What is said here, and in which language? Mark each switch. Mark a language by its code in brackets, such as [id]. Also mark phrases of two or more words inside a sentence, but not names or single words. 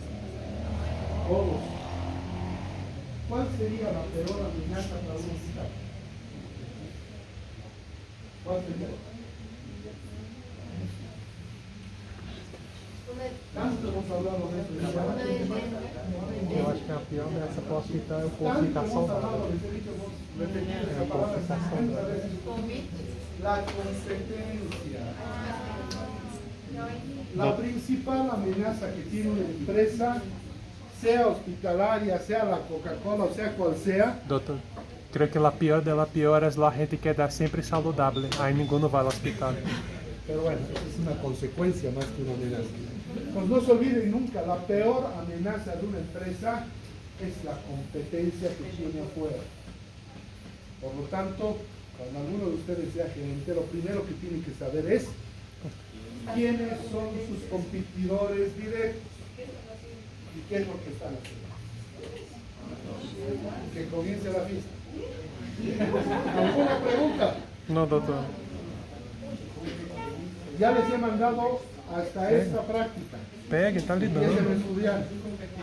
[es] Todos. ¿Cuál sería la peor amenaza para un hospital? ¿Cuál sería? Tanto hemos hablado de eso. [pt] Eu acho que a pior dessa para o hospital é o povo [es] Tanto [pt] ficar [es] hemos [pt] saudável. [es] hablado, les he dicho, hemos repetido esa palabra 50 veces. La competencia. La principal amenaza que tiene una empresa, sea hospitalaria, sea la Coca-Cola, o sea cual sea, [pt] Doutor, creio que a pior dela pior é a gente quedar sempre saudável. Aí ninguém vai ao hospital. [es] pero bueno, es una consecuencia más que una amenaza. Pues no se olviden nunca, la peor amenaza de una empresa es la competencia que tiene afuera. Por lo tanto, cuando alguno de ustedes sea gerente, lo primero que tienen que saber es quiénes son sus competidores directos y qué es lo que están haciendo. Que comience la fiesta. ¿Alguna pregunta? [pt] Não, doutor. [es] Ya les he mandado hasta esta práctica. [pt] Pegue, tá lidando. [es] Empiecen a estudiar.